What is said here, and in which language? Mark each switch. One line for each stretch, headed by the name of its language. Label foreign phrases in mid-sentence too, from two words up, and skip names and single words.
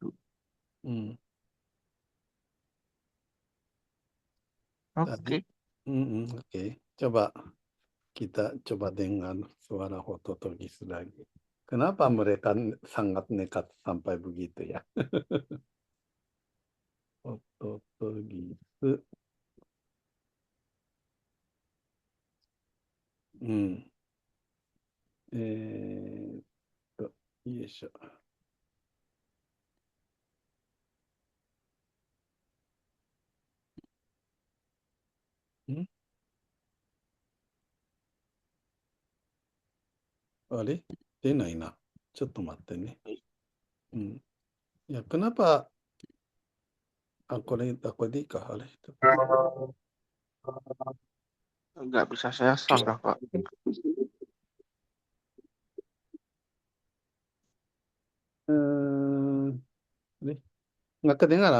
Indonesian: Hmm. Tadi, Oke. oke. Coba kita coba dengar suara Hototogis lagi. Kenapa mereka sangat nekat sampai begitu ya? Hototogis. Hmm.
Japanese: よいしょ。んあれ出ないな。ちょっと待ってね。うん。いや、kenapa?
Indonesian: Aku ini kah? Nggak bisa saya sanggah Pak. Ini nggak kedengaran?